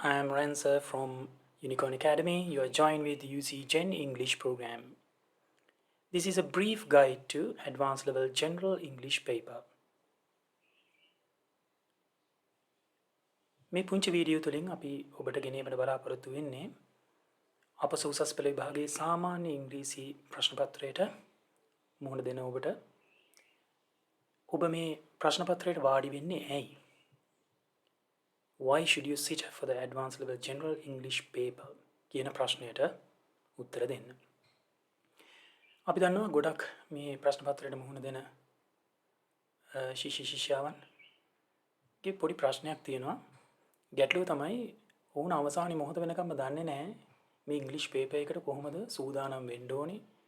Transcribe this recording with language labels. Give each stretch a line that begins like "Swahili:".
English: I am Ransa from Unicorn Academy. You are joined with UC Gen English program. This is a brief guide to advanced level general English paper.
Sinhala: මේ පුංචි video තුලින් අපි ඔබට ගෙනීමට බලාපොරොත්තු වෙන්නේ අප උසස් පෙළ විභාගයේ සාමාන්‍ය ඉංග්‍රීසි ප්‍රශ්න පත්‍රයට මුහුණ දෙන ඔබට ඔබ මේ ප්‍රශ්න පත්‍රයට වාඩි වෙන්නේ ඇයි?
English: Why should you sit for the advanced level general English paper
Sinhala: කියන ප්‍රශ්නයට උත්තර දෙන්න. අපි දන්නවා ගොඩක් මේ ප්‍රශ්න පත්‍රයට මුහුණ දෙන ශිෂ්‍ය ශිෂ්‍යාවන්ගේ පොඩි ප්‍රශ්නයක් තියෙනවා. ගැටලුව තමයි ඔවුන් අවසානයේ මොහොත වෙනකම්ම දන්නේ නැහැ මේ ඉංග්‍රීසි පේපර් එකට කොහොමද සූදානම් වෙන්න ඕනේ.